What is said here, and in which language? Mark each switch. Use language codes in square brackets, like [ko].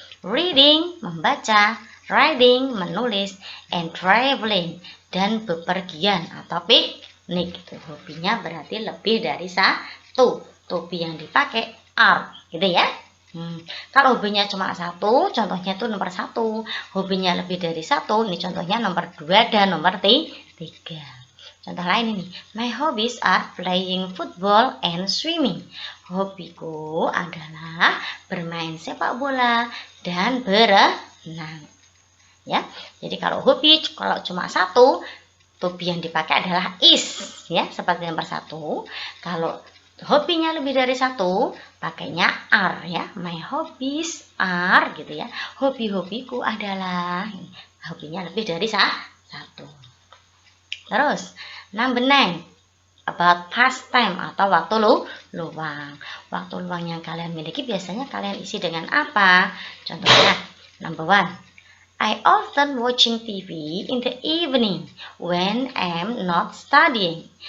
[id] Reading, membaca, writing, menulis, and traveling, dan bepergian atau piknik. Itu hobinya berarti lebih dari 1. To be yang dipakai are, gitu ya. Kalau hobinya cuma 1, contohnya itu nomor 1. Hobinya lebih dari 1, ini contohnya nomor 2 dan nomor 3. 3. Contoh lain ini, [en] my hobbies are playing football and swimming. [id] Hobiku adalah bermain sepak bola dan berenang. Ya, jadi kalau hobi kalau cuma satu, to be yang dipakai adalah is, ya, seperti nomor 1. Kalau hobinya lebih dari satu, pakainya are, ya. [en] My hobbies are, [id] gitu ya. Hobi-hobiku adalah, hobinya lebih dari satu. Terus, [en] number 9, about pastime [id] atau waktu luang. Waktu luang yang kalian miliki biasanya kalian isi dengan apa? Contohnya, [en] number 1, I often watching TV in the evening when I'm not studying.